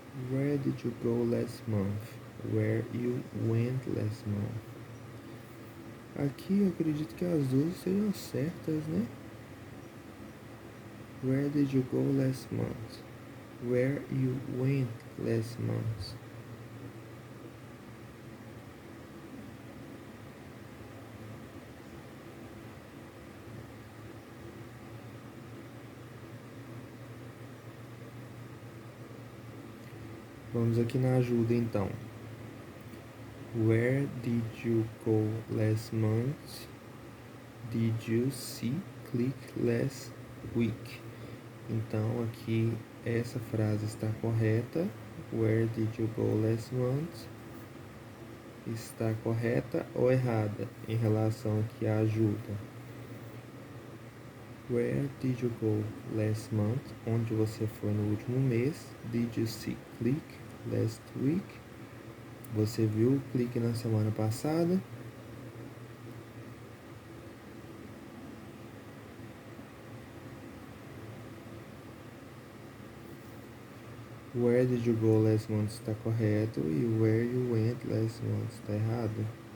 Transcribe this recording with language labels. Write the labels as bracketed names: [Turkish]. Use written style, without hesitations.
[English] Where did you go last month? Where you went last month? [Portuguese] Aqui eu acredito que as duas sejam certas, né? [English] Where did you go last month? Where you went last month? [Portuguese] Vamos aqui na ajuda então. [English] Where did you go last month? Did you see, click last week? [Portuguese] Então aqui essa frase está correta. [English] Where did you go last month? [Portuguese] Está correta ou errada em relação aqui à ajuda? [English] Where did you go last month? [Portuguese] Onde você foi no último mês? [English] Did you see, click last week? [Portuguese] Você viu o clique na semana passada? [English] Where did you go last month [Portuguese] está correto e [English] where you went last month [Portuguese] está errado.